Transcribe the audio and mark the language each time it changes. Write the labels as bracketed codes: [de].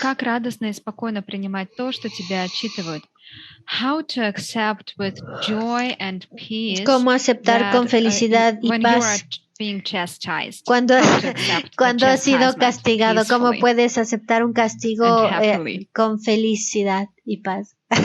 [ru] Как радостно и спокойно принимать то, что тебя отчитывают? [en] How to accept with joy and peace? [es] ¿Cómo aceptar con felicidad y paz cuando has sido castigado? ¿Cómo puedes aceptar un castigo con felicidad y paz?